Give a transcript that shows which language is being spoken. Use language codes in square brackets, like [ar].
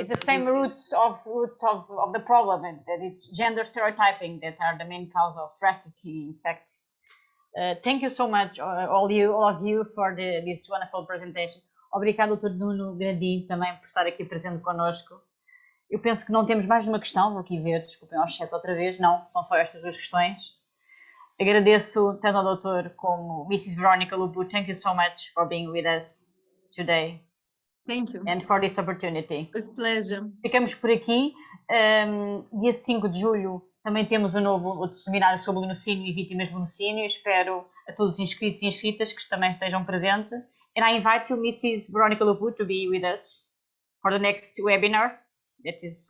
[en] It's the same roots of the problem, that it's gender stereotyping that are the main cause of trafficking. In fact, thank you so much, all of you, for this wonderful presentation. [pt] Obrigado, Dr. Nuno Grandim, também por estar aqui presente connosco. Eu penso que não temos mais uma questão, vou aqui ver, desculpem ao chat outra vez, não, são só estas 2 questões. Agradeço tanto ao doutor como Mrs. Veronica Lupu. [en] Thank you so much for being with us today Thank you. and for this opportunity. With pleasure. [pt] Ficamos por aqui. Dia 5 de julho também temos o seminário sobre linocínio e vítimas de linocínio. Espero a todos os inscritos e inscritas que também estejam presentes. [en] And I invite you, Mrs. Veronica Lupu, to be with us for the next webinar. That is